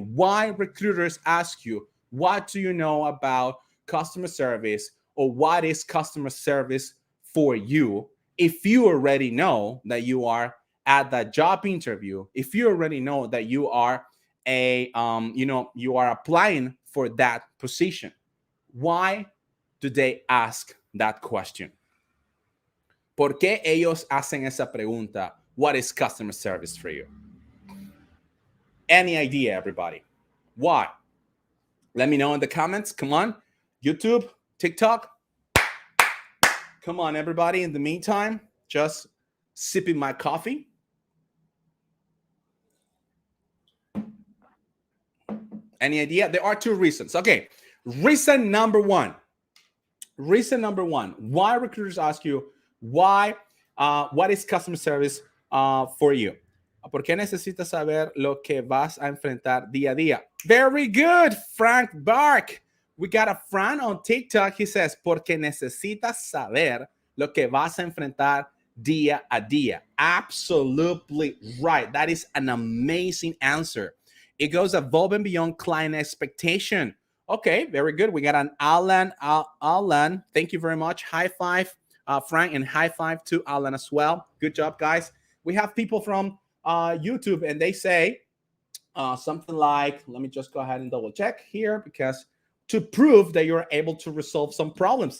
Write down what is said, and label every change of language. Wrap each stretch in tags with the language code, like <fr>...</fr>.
<en>Why recruiters ask you, what do you know about customer service, or what is customer service for you? If you already know that you are at that job interview, if you already know that you are you are applying for that position, why do they ask that question?</en> <es>¿Por qué ellos hacen esa pregunta?</es> <en>What is customer service for you? Any idea, everybody? Why? Let me know in the comments. Come on. YouTube, TikTok. Come on, everybody. In the meantime, just sipping my coffee. Any idea? There are two reasons. Okay. Reason number one. Reason number one. Why recruiters ask you, why, what is customer service for you?</en> <es>¿Por qué necesitas saber lo que vas a enfrentar día a día?</es> <en>Very good, Frank Bark. We got a Fran on TikTok. He says,</en> <es>porque necesitas saber lo que vas a enfrentar día a día.</es> <en>Absolutely right. That is an amazing answer. It goes above and beyond client expectation. Okay, very good. We got an Alan. Alan, thank you very much. High five, Frank, and high five to Alan as well. Good job, guys. We have people from YouTube, and they say something like, let me just go ahead and double check here, because to prove that you're able to resolve some problems.</en>